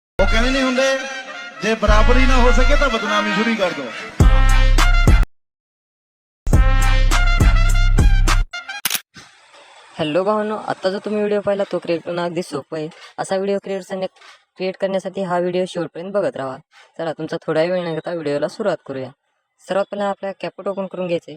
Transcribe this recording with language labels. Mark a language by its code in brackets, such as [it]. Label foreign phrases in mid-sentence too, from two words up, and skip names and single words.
[pa] ਕਹਿੰਦੇ ਨਹੀਂ ਹੁੰਦੇ ਜੇ ਬਰਾਬਰੀ ਨਾ ਹੋ ਸਕੇ ਤਾਂ ਬਦਨਾਮੀ ਸ਼ੁਰੂ ਕਰ ਦੋ। [mr] हॅलो भावांनो, आता जो तुम्ही व्हिडिओ पाहिला तो क्रिएट करणं अगदी सोपं आहे। असा व्हिडिओ क्रिएट करण्यासाठी हा व्हिडिओ शेवटपर्यंत बघत राहा। चला तुमचा थोडा वेळ न घेता व्हिडिओला सुरुवात करूया। सर्वात पहिला आपल्याला कॅपकट ओपन करून घ्यायचं आहे।